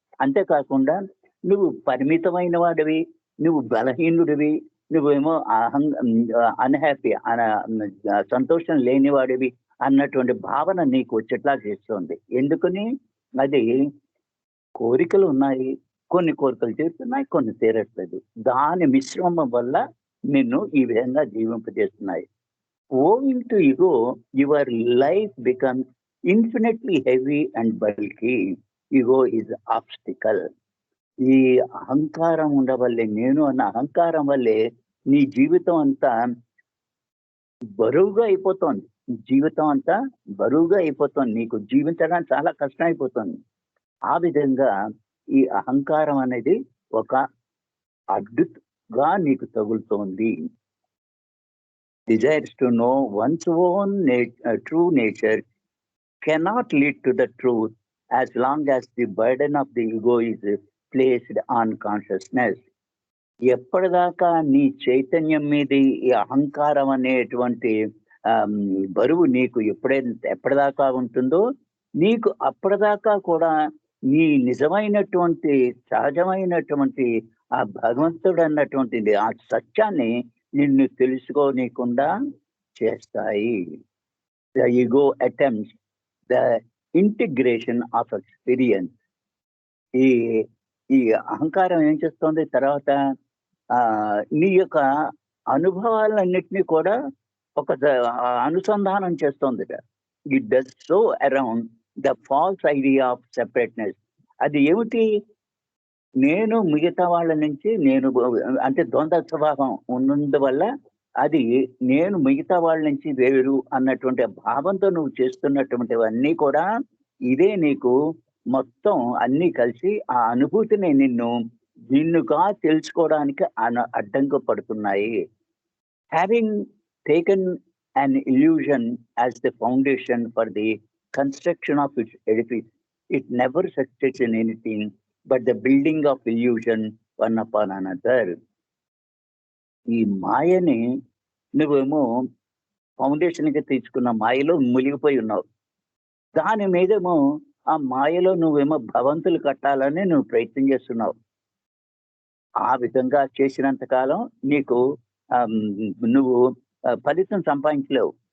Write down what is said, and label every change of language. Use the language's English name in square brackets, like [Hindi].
[Telugu] అంతేకాకుండా నువ్వు పరిమితమైన వాడివి, నువ్వు బలహీనుడివి, నువ్వేమో అన్‌హ్యాపీ సంతోషం లేనివాడివి అన్నటువంటి భావన నీకు వచ్చేట్లా చేస్తోంది. ఎందుకని? అది కోరికలు ఉన్నాయి. కొన్ని కోరికలు తీరుతున్నాయి, కొన్ని తీరట్లేదు. దాని మిశ్రమం వల్ల నిన్ను ఈ విధంగా జీవింపజేస్తున్నాయి. [English] Owing to ego, your life becomes infinitely heavy and bulky. Ego is obstacle. [Telugu] ఈ అహంకారం ఉండవల్లే, నేను అన్న అహంకారం వల్లే నీ జీవితం అంతా బరువుగా అయిపోతోంది. జీవితం అంతా బరువుగా అయిపోతోంది. నీకు జీవించడానికి చాలా కష్టం అయిపోతుంది. ఆ విధంగా ఈ అహంకారం అనేది ఒక అడ్డుగా నీకు తగులుతోంది. [English] Desires to know one's own true nature cannot lead to the truth as long as the burden of the ego is placed on consciousness. [Telugu] ఎప్పటిదాకా నీ చైతన్యం మీద ఈ అహంకారం అనేటువంటి బరువు నీకు ఎప్పటిదాకా ఉంటుందో, నీకు అప్పటిదాకా కూడా నీ నిజమైనటువంటి సహజమైనటువంటి ఆ భగవంతుడు అన్నటువంటిది ఆ సత్యాన్ని నిన్ను తెలుసుకోనీయకుండా చేస్తాయి. [English] The ego attempts the integration of experience. [Telugu] ఈ ఈ అహంకారం ఏం చేస్తుంది తర్వాత? నీ యొక్క అనుభవాలన్నిటినీ కూడా ఒక అనుసంధానం చేస్తోందిట. [English] It does so around the false idea of separateness. [Telugu] అది ఏమిటి? నేను మిగతా వాళ్ళ నుంచి అంటే ద్వంద్వ స్వభావం ఉన్నందువల్ల అది నేను మిగతా వాళ్ళ నుంచి వేరు అన్నటువంటి భావంతో నువ్వు చేస్తున్నటువంటివన్నీ కూడా ఇదే నీకు మొత్తం అన్నీ కలిసి ఆ అనుభూతిని నిన్నుగా తెలుసుకోవడానికి అడ్డంకి పడుతున్నాయి. [English] Having taken an illusion as the foundation for the construction of its edifice, it never succeeds in anything but the building of illusion one upon another. [Telugu] ఈ మాయని నువ్వేమో ఫౌండేషన్‌గా తీసుకున్న మాయలో మునిగిపోయి ఉన్నావు. దాని మీదేమో ఆ మాయలో నువ్వేమో భవంతులు కట్టాలని నువ్వు ప్రయత్నం చేస్తున్నావు. ఆ విధంగా చేసినంత కాలం నీకు నువ్వు ఫలితం సంపాదించలేవు.